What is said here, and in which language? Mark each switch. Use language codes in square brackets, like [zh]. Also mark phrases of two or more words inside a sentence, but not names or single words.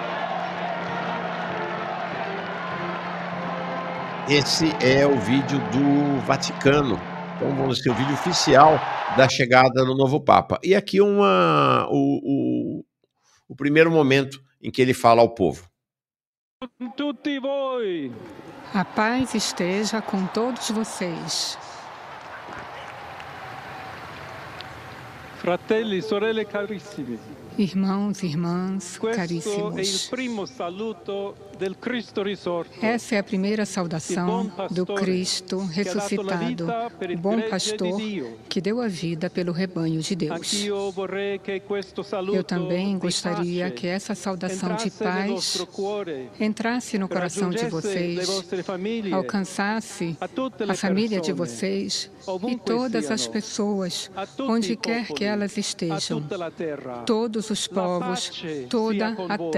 [pt] Esse é o vídeo do Vaticano. Então vamos ter o vídeo oficial da chegada do novo Papa. E aqui o primeiro momento em que ele fala ao povo. [it] tutti voi. [pt] A paz esteja com todos vocês. [it] Fratelli, sorelle carissimi. [pt] Irmãos e irmãs [it] Questo è il [pt] caríssimos, [it] primo saluto del Cristo risorto. [pt] essa é a primeira saudação do Cristo ressuscitado, o bom pastor que deu a vida pelo rebanho de Deus. [it] Anch'io vorrei che questo saluto [pt] Eu também [it] di [pt] gostaria [it] pace [pt] que essa saudação de [it] entrasse nel [pt] paz [it] vostro cuore, [pt] entrasse no coração de [it] raggiungesse le [pt] vocês, [it] vostre famiglie, [pt] alcançasse [it] a tutte [pt] a [it] le [pt] família de [it] persone, [pt] vocês e [it] ovunque [pt] todas as [it] siano, [pt] pessoas, [it] a tutti [pt] onde [it] i [pt] quer que [it] popoli, [pt] elas [it] a [pt] estejam, [it] tutta la terra. [pt] todos os [it] La [pt] povos, [it] pace [pt] toda [it] sia con [pt] a [it] voi.